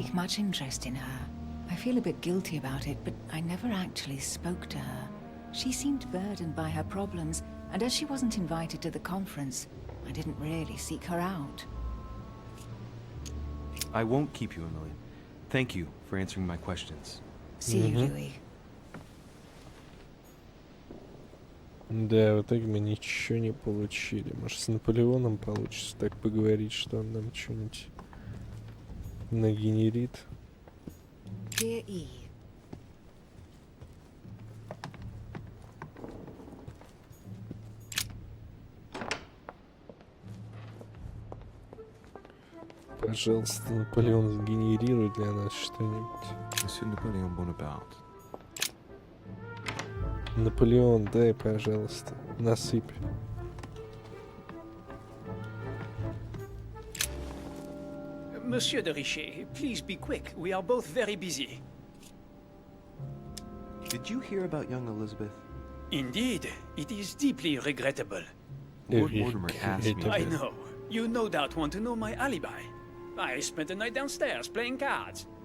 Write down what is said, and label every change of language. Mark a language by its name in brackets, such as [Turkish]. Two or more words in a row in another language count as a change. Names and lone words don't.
[English] take much interest in her. I feel a bit guilty about it, but I never actually spoke to her. She seemed burdened by her problems, and as she wasn't invited to the conference, I didn't really seek her out. I won't keep you, Emily. Thank you for answering my questions. See you, Louis. [Russian] Да, в итоге мы ничего не получили. Может, с Наполеоном получится так поговорить, что он нам что-нибудь нагенерит. [English] Dear E. [Russian] Пожалуйста, Наполеон, сгенерируй для нас что-нибудь. [English] Monsieur Napoléon Bonaparte. [Russian] Наполеон, дай, пожалуйста, насыпь. [English] Monsieur de Richet, please be quick. We are both very busy. Did you hear about young Elizabeth? Indeed, it is deeply regrettable. Lord Mortimer asked me. I know. You no doubt want to know my alibi. I spent the night downstairs playing cards.